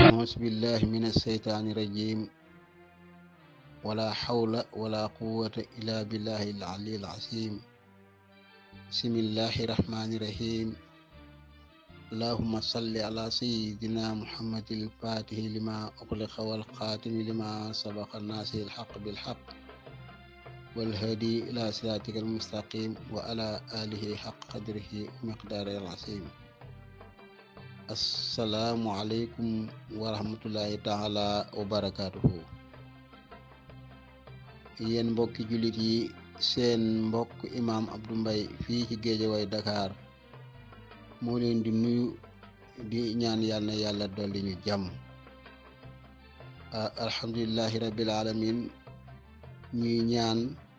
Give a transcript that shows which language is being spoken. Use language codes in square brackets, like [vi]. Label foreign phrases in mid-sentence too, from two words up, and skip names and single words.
[ar] أعوذ بالله من الشيطان الرجيم ولا حول ولا قوة إلا بالله العلي العظيم بسم الله الرحمن الرحيم اللهم صل على سيدنا محمد الفاتح لما أغلق والخاتم لما سبق الناس الحق بالحق والهادي إلى صراطك المستقيم وعلى آله حق قدره ومقداره العظيم السلام عليكم ورحمة الله تعالى وبركاته [wo] yéen mbokki jullit yi seen mbokk imaam Abdou Mbaye fii ci Géejawaay Dakar moo leen di nuyu di ñaan yàlla na yàlla dolli ñu jàmm [ar] الحمد لله رب العالمين [wo] ñuy ñaan